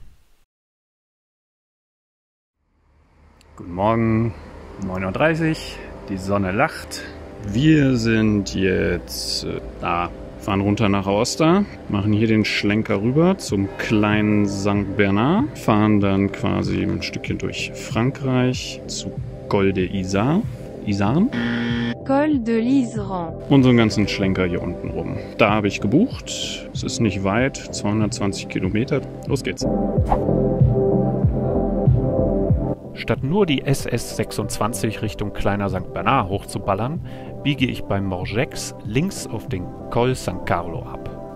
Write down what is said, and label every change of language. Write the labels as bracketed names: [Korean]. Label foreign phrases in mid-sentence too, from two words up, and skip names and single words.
[German] Guten Morgen, 9:30 Uhr, die Sonne lacht. Wir sind jetzt fahren runter nach Aosta, machen hier den Schlenker rüber zum kleinen St. Bernard, fahren dann quasi ein Stückchen durch Frankreich zu Col de Isard. Col de l'Isran. Und so einen ganzen Schlenker hier unten rum. Da habe ich gebucht. Es ist nicht weit, 220 Kilometer. Los geht's. Statt nur die SS 26 Richtung Kleiner St. Bernard hochzuballern, biege ich beim Morgex links auf den Col San Carlo ab.